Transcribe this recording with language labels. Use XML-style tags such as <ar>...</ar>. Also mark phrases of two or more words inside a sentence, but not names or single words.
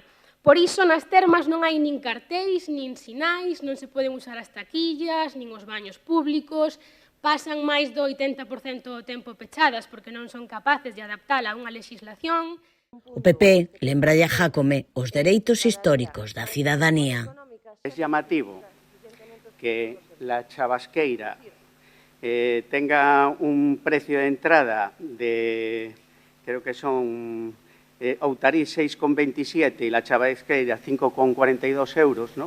<gl>Por iso nas termas non hai nin cartéis, nin sinais, non se poden usar as taquillas, nin os baños públicos, pasan máis do 80% do tempo pechadas porque non son capaces de adaptala a unha legislación. O PP lembralle a Jácome os dereitos históricos da cidadanía.</gl> <es>Es llamativo que la Chavasqueira tenga un precio de entrada de, creo que son Outariz 6,27 y la Chavasqueira 5,42 euros, ¿no?</es>